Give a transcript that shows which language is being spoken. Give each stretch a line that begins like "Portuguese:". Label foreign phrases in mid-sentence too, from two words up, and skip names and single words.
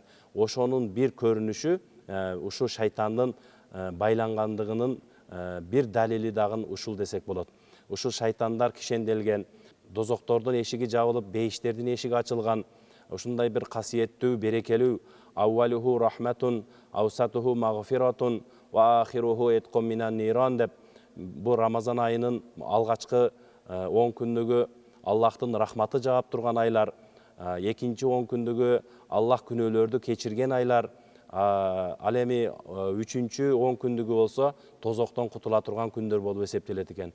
Kyrgyz: Ошонун бир көрүнүшү ушу шайтандын байлангандыгынын бир далили дагы ушул десек болот. Ушул шайтандар кишенделген, дозоктордун эшиги жабылып, бейиштердин эшиги ачылган, ушундай бир касиеттүү, берекелүү
Arabic: أوله رحمة، أوسطه مغفرة، وآخره عتق من النار
Kyrgyz: деп, бу Рамазан айынын алгачкы 10 күндүгү Аллахтын рахматы жаап турган айлар, экинчи 10 күндүгү Аллах күнөөлөрдү кечирген айлар, ал эми 3-чү 10 күндүгү болсо тозоктон кутула турган күндөр болуп эсептелет экен.